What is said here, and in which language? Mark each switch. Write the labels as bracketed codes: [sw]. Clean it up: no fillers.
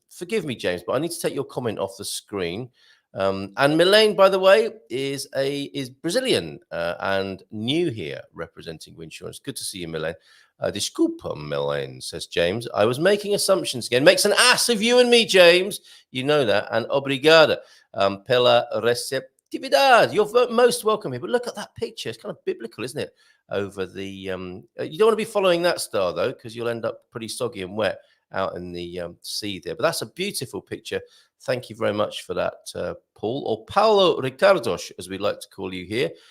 [en] Forgive me, James, but I need to take your comment off the screen. And Milene, by the way, is Brazilian and new here representing Winsurance. Good to see you, Milene. [pt] Desculpa, [en] Milene, says James. I was making assumptions again. Makes an ass of you and me, James. You know that. And [pt] obrigada pela receptividade. [en] You're most welcome here. But look at that picture. It's kind of biblical, isn't it? Over the you don't want to be following that star, though, because you'll end up pretty soggy and wet out in the sea there. But that's a beautiful picture. Thank you very much for that, Paul, or Paulo Ricardos, as we like to call you here.